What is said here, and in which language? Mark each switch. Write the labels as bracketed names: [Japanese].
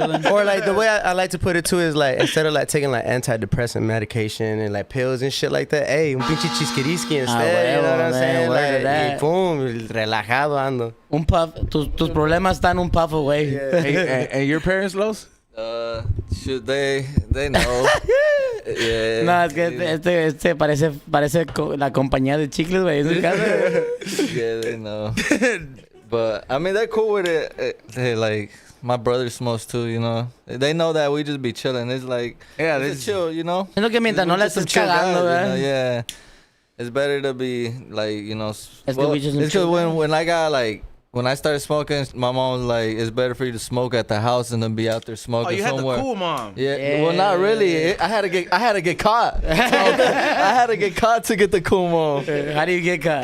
[English] Or like the way I like to put it too is like instead of like taking like antidepressant medication and like pills and shit like that, hey, [Spanish] un pinche chisquiriski [English] instead. You know what I'm man, saying? word to Like, that. [Spanish] y boom, relajado ando. Un puff. Tus problemas están un puff away. [English] And your parents, Los? Should they know? Yeah. [Spanish] No, es que este parece la compañía de chicles, güey. En su casa. [English] Yeah, they know. But I mean, they're cool with it. They like my brother smokes too, They know that we just be chilling. It's like it's chill, [Spanish] Es lo que mientras no la estés cagando, ¿verdad? [English] Yeah. It's better to be like, [Spanish] Es que [English] we just it's because when I got like when I started smoking, my mom was like, "It's better for you to smoke at the house than to be out there smoking Oh, you had somewhere." the cool mom. Yeah. Well, not really. I had to get caught. I had to get caught to get the cool mom. How do you get caught?